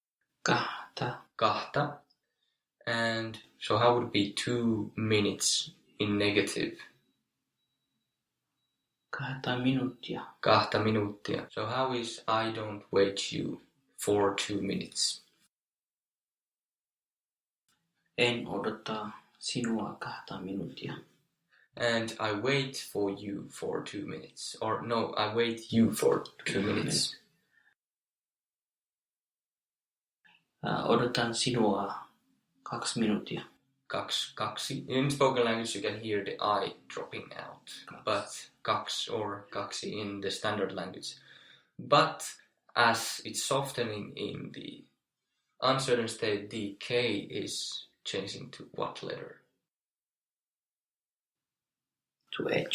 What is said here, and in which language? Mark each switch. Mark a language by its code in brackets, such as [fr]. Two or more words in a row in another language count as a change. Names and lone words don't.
[fi] Kahta. Kahta. [en] And so how would it be 2 minutes in negative. [fi] 2 minuuttia. 2 minuuttia. [en] So how is I don't wait you for 2 minutes? [fi] En odota sinua 2 minuuttia. [en] And I wait for you for 2 minutes. Or no, I wait you for 2 minutes. [fi] Odotan sinua 2 minuuttia. Kaksi. [en] In spoken language you can hear the I dropping out. [fi] Kaksi. [en] But kaks or kaksi in the standard language. But as it's softening in the uncertain state, the K is changing to what letter? To H.